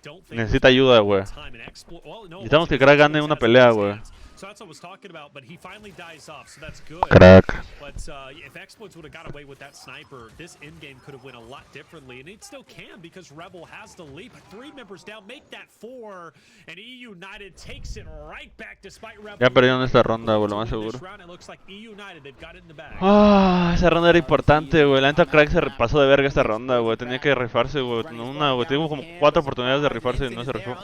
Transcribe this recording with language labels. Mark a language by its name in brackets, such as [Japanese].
[Spanish] Necesita ayuda, güey. Necesitamos que Crack gane una pelea, güey. [English] So that's what I was talking about, but he finally dies off, so that's good. Crack. But if Exploits would have got away with that sniper, this in-game could have went a lot differently, and it still can because Rebel has the lead. But 3 members down, make that 4, and eUnited takes it right back despite Rebel. [Spanish] Ya perdieron esta ronda, güey, lo más seguro. [English] It looks like eUnited, they've got it in the bag. [Spanish] Ah, esa ronda era importante, güey. La neta Crack se pasó de verga esta ronda, güey. Tenía que rifarse, güey. Una, güey. Tuvimos como 4 oportunidades de rifarse y no se rifó.